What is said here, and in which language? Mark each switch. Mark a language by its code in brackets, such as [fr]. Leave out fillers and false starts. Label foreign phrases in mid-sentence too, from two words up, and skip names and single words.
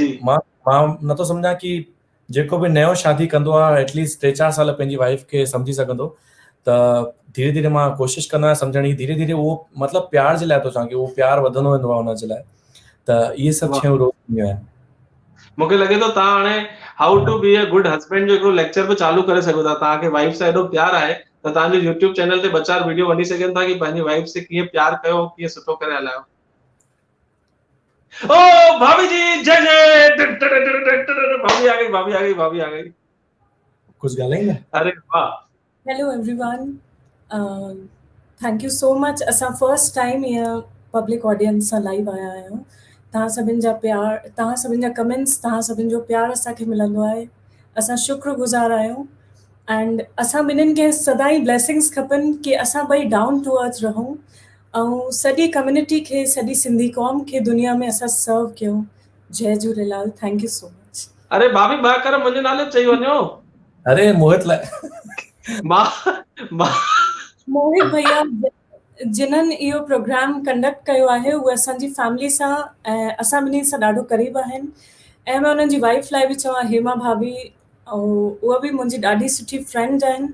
[sd] मां नथो सम्झां कि जेको बि नयो शादी कंदो आहे, एटलीस्ट 3-4 साल पंहिंजी वाइफ खे सम्झी सघंदो। त धीरे धीरे मां कोशिशि कंदो आहियां सम्झण जी। धीरे धीरे उहो मतिलबु प्यार जे लाइ थो चवां कि उहो प्यार वधंदो वेंदो आहे हुन जे लाइ। त इहे सभु वाह शयूं रोज़ Yeah. मूंखे लॻे थो तव्हां हाणे [en] how to be a good husband [sd] जो हिकिड़ो लेक्चर बि चालू करे सघो था। तव्हांखे वाइफ सां एॾो प्यार आहे त तव्हांजे [en] YouTube channel [sd] ते 2-4 वीडियो वञी सघनि था कि पंहिंजी वाइफ से कीअं प्यार कयो, कीअं सुठो करे हलायो। [hi] ओ भाभी जी जय जय, भाभी आ गई, भाभी आ गई, भाभी आ गई। [sd] कुछ ॻाल्हाईंदा? अरे वाह। [en] Hello everyone. Thank you so much. [sd] असां [en] first time here public audience [sd] सां live आया आहियूं। तव्हां सभिनि जा प्यार, तव्हां सभिनि जा कमेंट्स, तव्हां सभिनि जो प्यार असांखे मिलंदो आहे। असां शुक्रगुज़ार आहियूं एंड असां ॿिन्हिनि खे सदाई ब्लेसिंग्स खपनि कि असां ॿई [en] down to earth [sd] रहूं ऐं सॼी कम्युनिटी खे, सॼी सिंधी क़ौम खे दुनिया में असां सर्व कयूं। जय झूलेलाल। [en] thank you so much. [sd] अरे भाभी बाकर मुंहिंजे नाले चई वञो। अरे मोहित लाइ मोहित भैया जिन्हनि इहो प्रोग्राम कंडक्ट कयो आहे उहे असांजी फैमिली सां ऐं असां ॿिन्ही सां ॾाढो क़रीब आहिनि ऐं मां उन्हनि जी वाइफ लाइ बि चवां, हेमा भाभी, ऐं उहा बि मुंहिंजी ॾाढी सुठी फ्रेंड आहिनि।